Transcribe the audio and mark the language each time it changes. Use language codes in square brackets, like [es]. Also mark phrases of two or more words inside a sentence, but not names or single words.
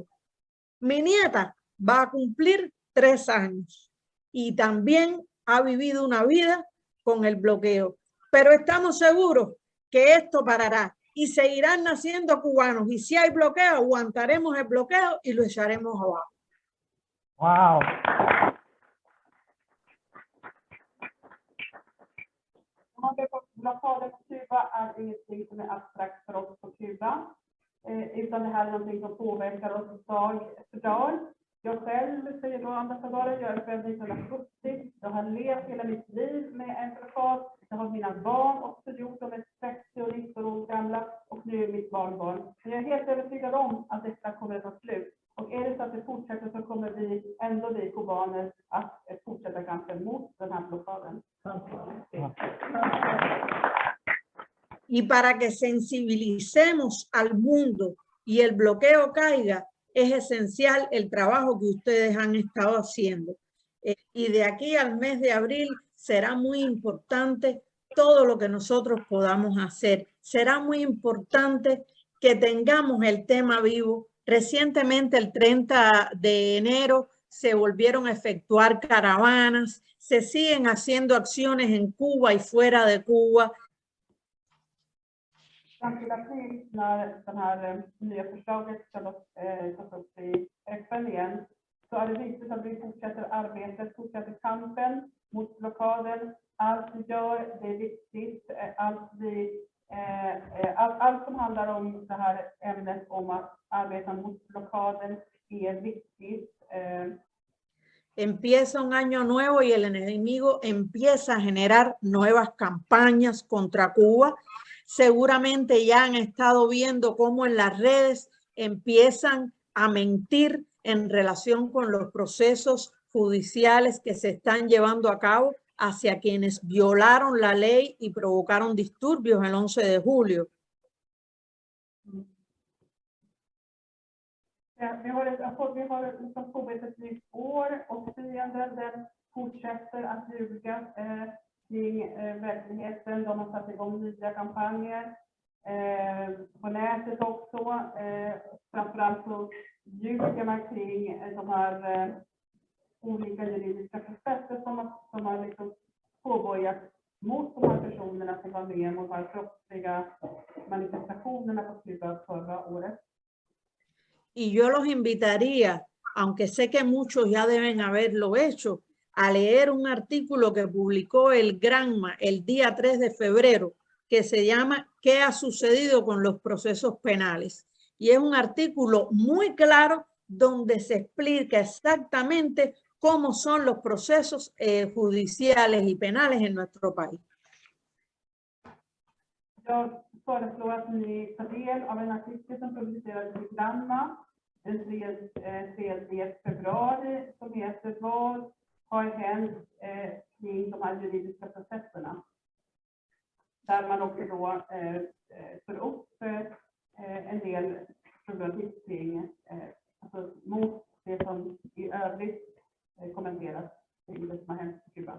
[es] Mi nieta va a cumplir 3 años y también ha vivido una vida con el bloqueo. Pero estamos seguros que esto parará y seguirán naciendo cubanos. Y si hay bloqueo, aguantaremos el bloqueo y lo echaremos abajo. Wow. [sv] Blockaden på Kuba är ingenting som är abstrakt för oss på Kuba, utan det här är någonting som påverkar oss dag för dag. Jag själv, säger då ambassadören, jag är född 1970. Jag har levt hela mitt liv med en blockad. Det har mina barn också gjort. De är 30 och 19 år gamla och nu är mitt barnbarn. Men jag är helt övertygad om att detta kommer att ta slut. Och är det så att det fortsätter så kommer vi kubaner att fortsätta kampen mot den här blockaden. [es] Y para que sensibilicemos al mundo y el bloqueo caiga, es esencial el trabajo que ustedes han estado haciendo. Y de aquí al mes de abril será muy importante todo lo que nosotros podamos hacer. Será muy importante que tengamos el tema vivo. Recientemente, el 30 de enero, se volvieron a efectuar caravanas. Se siguen haciendo acciones en Cuba y fuera de Cuba. [sv] Fram till april, när det här nya förslaget ska tas upp i FN igen, så är det viktigt att vi fortsätter arbetet, fortsätter kampen mot blockaden. Allt vi gör, det är viktigt. Allt som handlar om det här ämnet om att arbeta mot blockaden är viktigt. [es] Empieza un año nuevo y el enemigo empieza a generar nuevas campañas contra Cuba. Seguramente ya han estado viendo cómo en las redes empiezan a mentir en relación con los procesos judiciales que se están llevando a cabo hacia quienes violaron la ley y provocaron disturbios el 11 de julio. [sv] Vi har påbörjat ett nytt år och fienden fortsätter att ljuga kring verkligheten. De har satt igång nya kampanjer på nätet också. Framförallt så ljuger man kring de här olika juridiska processer som har liksom påbörjats mot de här personerna som var med mot de här kroppsliga manifestationerna på Kuba förra året. [es] Y yo los invitaría, aunque sé que muchos ya deben haberlo hecho, a leer un artículo que publicó el Granma el día 3 de febrero, que se llama ¿Qué ha sucedido con los procesos penales? Y es un artículo muy claro donde se explica exactamente cómo son los procesos judiciales y penales en nuestro país. [sv] Jag föreslår att ni tar del av en artikel som publicerades i Granma den 3 februari som heter Vad har hänt kring de här juridiska processerna? Där man också då för upp en del problematik kring alltså mot det som i övrigt kommenteras kring det som har hänt i Kuba.